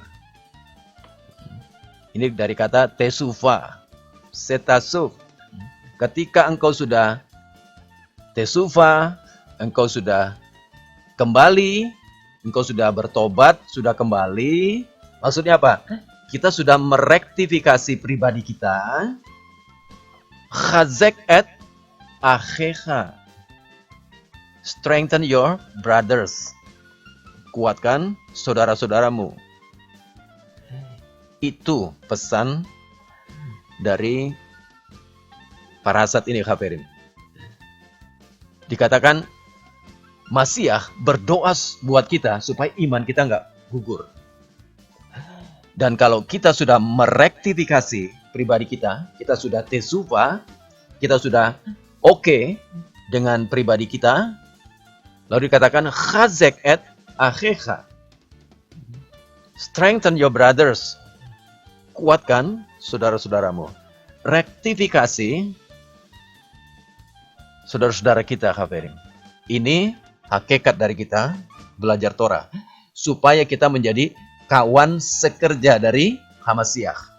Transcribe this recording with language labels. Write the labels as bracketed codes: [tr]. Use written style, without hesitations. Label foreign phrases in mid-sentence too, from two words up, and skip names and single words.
[id] Ini dari kata tesufa, setasuv. Ketika engkau sudah tesufa, engkau sudah kembali, engkau sudah bertobat, sudah kembali. Maksudnya apa? Kita sudah merektifikasi pribadi kita. [he] חזק את אחיך. [en] Strengthen your brothers. [id] Kuatkan saudara-saudaramu. Itu pesan dari parasat ini, Haverim. Dikatakan Masiah berdoa buat kita supaya iman kita nggak gugur. Dan kalau kita sudah merektifikasi pribadi kita, kita sudah tesufa, kita sudah oke dengan pribadi kita, lalu dikatakan [he] חזק את אחיך. [en] Strengthen your brothers. [id] Kuatkan saudara-saudaramu. Rektifikasi saudara-saudara kita, Haverim. Ini hakikat dari kita belajar Torah. Supaya kita menjadi kawan sekerja dari Hamasiah.